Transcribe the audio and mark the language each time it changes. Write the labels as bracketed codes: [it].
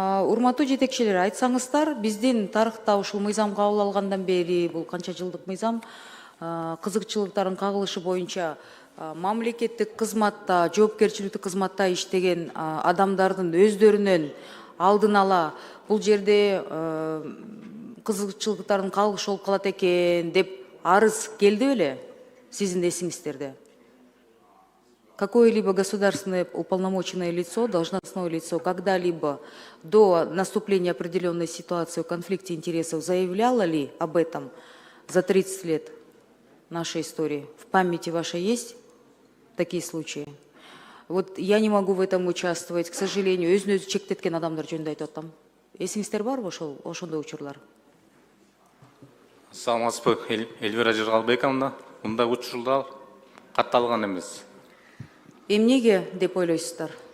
[ky] Урматтуу жетекчилер, айтсаңыздар, биздин тарыхта ушул мыйзам кабыл алгандан бери, бул канча жылдык мыйзам, кызыкчылыктардын кагылышы боюнча мамлекеттик кызматта, жоопкерчиликтүү кызматта иштеген адамдардын өздөрүнөн алдын ала бул жерде кызыкчылыктардын кагылышы болуп калат экен деп арыз келди беле сиздин эсиңиздерде? [ru] Какое-либо государственное уполномоченное лицо, должностное лицо, когда-либо до наступления определенной ситуации в конфликте интересов заявляло ли об этом за 30 лет нашей истории? В памяти вашей есть такие случаи? Вот я не могу в этом участвовать, к сожалению. [ky] Өзүн-өзү чектеткен адамдар жөнүндө айтып атам. Эсиңиздер барбы ошондой учурлар? Саламатсызбы, Эльвира Жыргалбековна. Мындай учурлар катталган эмес. Эмнеге деп ойлойсуздар?